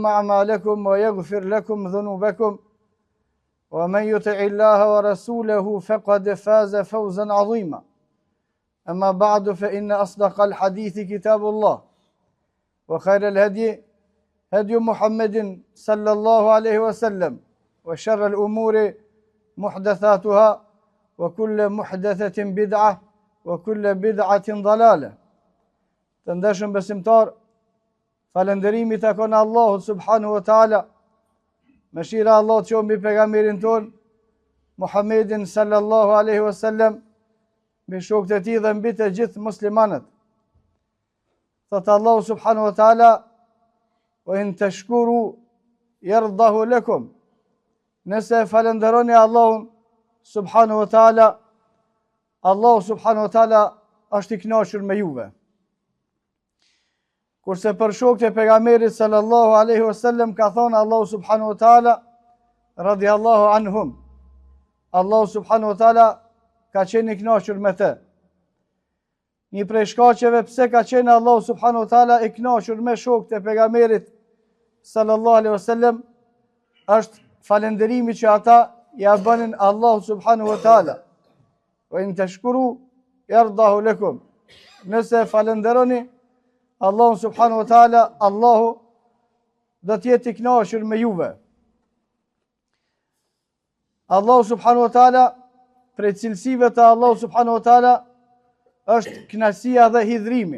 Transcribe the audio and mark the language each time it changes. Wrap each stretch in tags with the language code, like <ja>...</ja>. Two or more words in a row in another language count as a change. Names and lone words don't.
<ar>أعمالكم ويغفر لكم ذنوبكم ومن يطع الله ورسوله فقد فاز فوزا عظيما أما بعد فإن أصدق الحديث كتاب الله وخير الهدي هدي محمد صلى الله عليه وسلم وشر الأمور محدثاتها وكل محدثة بدعة وكل بدعة ضلالة.</ar> <sq>Të ndeshëm besimtar, falënderimi takon Allahut</sq> <ar>سبحانه وتعالى.</ar> <sq>Mëshira e Allahut qoftë mbi pejgamberin ton Muhammedin</sq> <ar>صلى الله عليه وسلم,</ar> <sq>mbi shokët e tij dhe mbi të gjithë muslimanët.</sq> <ar>Thot Allahu subhanahu wa taala: "وإن تشكروا يرضه لكم."</ar> <sq>Nëse falenderoni Allahun</sq> <ar>سبحانه وتعالى,</ar> <sq>Allahu</sq> <ar>سبحانه وتعالى</ar> <sq>është i kënaqur me juve. Kurse për shokët e pejgamberit</sq> <ar>صلى الله عليه وسلم</ar> <sq>ka thonë Allahu</sq> <ar>سبحانه وتعالى رضي الله عنهم.</ar> <sq>Allahu</sq> <ar>سبحانه وتعالى</ar> <sq>ka qenë i kënaqur me të. Një prej shkaqeve pse ka qenë Allahu</sq> <ar>سبحانه وتعالى</ar> <sq>i kënaqur me shokët e pejgamberit</sq> <ar>صلى الله عليه وسلم</ar> <sq>është falënderimi që ata ja bënin Allahu</sq> <ar>سبحانه وتعالى. وإن تشكروا يرضه لكم.</ar> <sq>Nëse falënderoni Allahu</sq> <ar>سبحانه وتعالى,</ar> <sq>Allahu do të jetë i kënaqur me juve. Allahu</sq> <ar>سبحانه وتعالى,</ar> <sq>prej cilësive të Allahu</sq> <ar>سبحانه وتعالى</ar> <sq>është kënaqësia dhe hidhrimi.</sq>